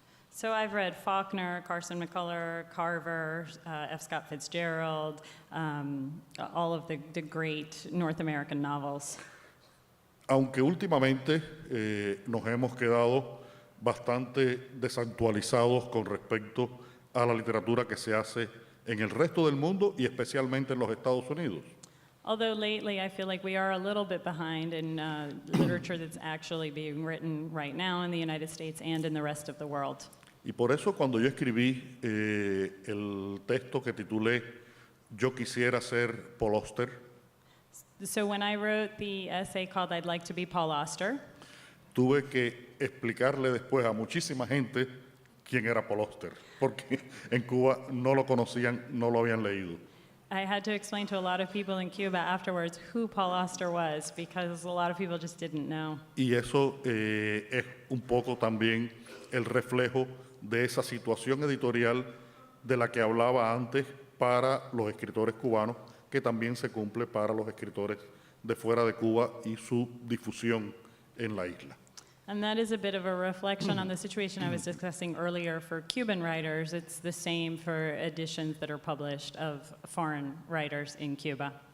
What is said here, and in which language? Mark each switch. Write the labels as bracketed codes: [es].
[en] So I've read Faulkner, Carson McCullers, Carver, F. Scott Fitzgerald, all of the great North American novels. [es] Aunque últimamente nos hemos quedado bastante desactualizados con respecto a la literatura que se hace en el resto del mundo y especialmente en los Estados Unidos. [en] Although lately I feel like we are a little bit behind in literature that's actually being written right now in the United States and in the rest of the world. [es] Y por eso cuando yo escribí el texto que titulé Yo quisiera ser Paul Auster, [en] So when I wrote the essay called I'd Like to Be Paul Auster, [es] tuve que explicarle después a muchísima gente quién era Paul Auster, porque en Cuba no lo conocían, no lo habían leído. [en] I had to explain to a lot of people in Cuba afterwards who Paul Auster was because a lot of people just didn't know. [es] Y eso es un poco también el reflejo de esa situación editorial de la que hablaba antes para los escritores cubanos, que también se cumple para los escritores de fuera de Cuba y su difusión en la isla. [en] And that is a bit of a reflection on the situation I was discussing earlier for Cuban writers. It's the same for editions that are published of foreign writers in Cuba.